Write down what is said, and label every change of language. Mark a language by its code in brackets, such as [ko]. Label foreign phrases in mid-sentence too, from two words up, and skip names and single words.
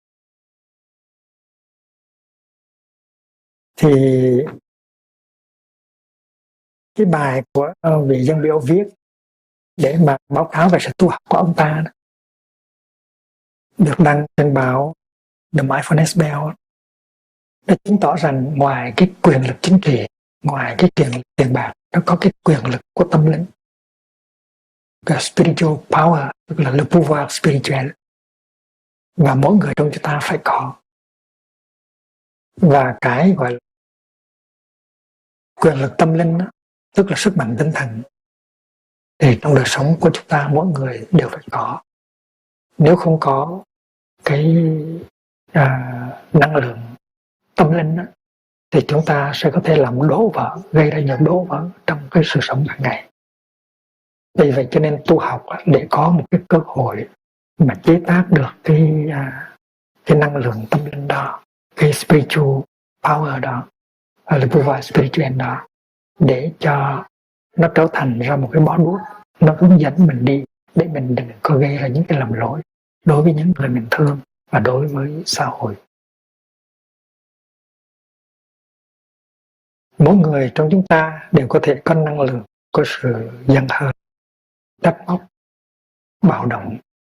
[vi] Thì cái bài của vị dân biểu viết để mà báo cáo về sự tu học của ông ta được đăng trên báo The Mindfulness Bell, nó chứng tỏ rằng ngoài cái quyền lực chính trị, ngoài cái quyền lực tiền bạc, nó có cái quyền lực của tâm linh, cái [en] spiritual power, [vi] tức là [fr] le pouvoir spirituel, [vi] và mỗi người trong chúng ta phải có. Và cái gọi là quyền lực tâm linh đó, tức là sức mạnh tinh thần, thì trong đời sống của chúng ta mỗi người đều phải có. Nếu không có cái năng lượng tâm linh đó, thì chúng ta sẽ có thể làm đổ vỡ, gây ra những đổ vỡ trong cái sự sống hàng ngày. Vì vậy cho nên tu học để có một cái cơ hội mà chế tác được cái năng lượng tâm linh đó, cái [en] spiritual power [vi] đó, là [fr] pouvoir spiritual [vi] đó, để cho nó trở thành ra một cái bó đuốc, nó hướng dẫn mình đi để mình đừng có gây ra những cái lầm lỗi đối với những người mình thương và đối với xã hội. Mỗi người trong chúng ta đều có thể có năng lượng, có sự giận hờn, trách móc, bạo động.